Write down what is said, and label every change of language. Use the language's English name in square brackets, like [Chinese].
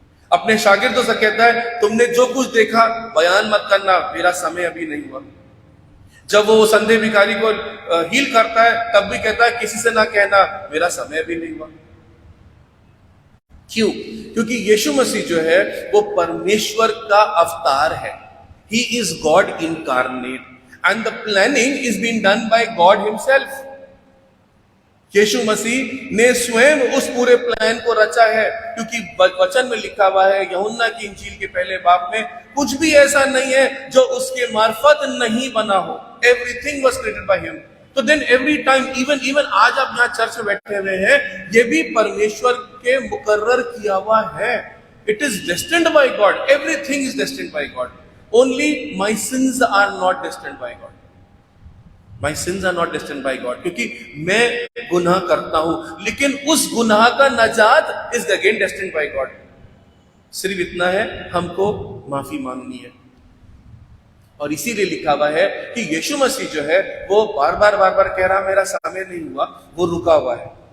[Hindi] अपने शागिर्दों से कहता है तुमने जो कुछ देखा बयान मत करना, मेरा समय अभी नहीं हुआ। जब वो संधे भिखारी को हील करता है तब भी कहता है किसी से ना कहना मेरा समय अभी नहीं हुआ। क्यों? क्योंकि यीशु मसीह जो है वो परमेश्वर का अवतार है। [English] He is God incarnate and the planning is being done by God himself. [Hindi] यीशु मसीह ने स्वयं उस पूरे प्लान को रचा है, क्योंकि वचन में लिखा हुआ है यूहन्ना की इंजील के पहले बाब में, कुछ भी ऐसा नहीं है जो उसके मार्फत नहीं बना हो। [English] Everything was created by him. [Hindi] तो [English] then every time, even [Hindi] आज आप यहाँ चर्च में बैठे हुए हैं, ये भी परमेश्वर के मुकर्रर किया हुआ है। [English] It is destined by God. Everything is destined by God. Only my sins are not destined by God. My sins are not destined by God. [Hindi] क्योंकि मैं गुनाह करता हूं, लेकिन उस गुनाह का नजात [English] is again destined by God. [Hindi] सिर्फ इतना है, हमको माफी मांगनी है। और इसीलिए लिखा हुआ है कि यीशु मसीह जो है वो बार बार कह रहा मेरा समय नहीं हुआ, वो रुका हुआ है।